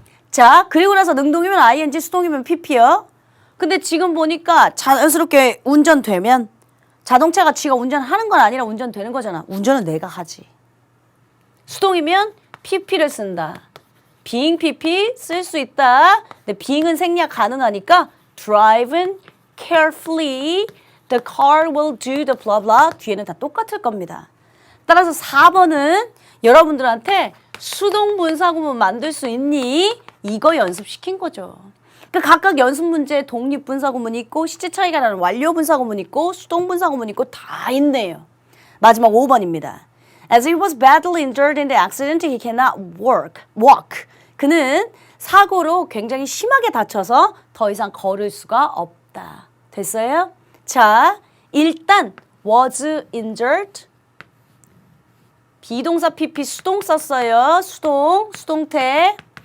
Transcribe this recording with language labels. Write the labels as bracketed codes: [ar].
[ko] 자, 그리고 나서 능동이면 ing, 수동이면 pp요. 근데 지금 보니까 자연스럽게 운전되면 자동차가 지가 운전하는 건 아니라 운전되는 거잖아. 운전은 내가 하지. 수동이면 pp를 쓴다. being pp 쓸 수 있다. 근데 being은 생략 가능하니까 [en] driven carefully the car will do the blah blah [ko] 뒤에는 다 똑같을 겁니다. 따라서 4번은 여러분들한테 수동 분사구문 만들 수 있니? 이거 연습시킨 거죠. 그러니까 각각 연습 문제 독립 분사구문 있고 시제 차이가 나는 완료 분사구문 있고 수동 분사구문 있고 다 있네요. 마지막 5번입니다. [en] As he was badly injured in the accident, he cannot walk. [ko] 그는 사고로 굉장히 심하게 다쳐서 더 이상 걸을 수가 없다. 됐어요? 자, 일단 was injured. 비동사 pp 수동 썼어요. 수동태.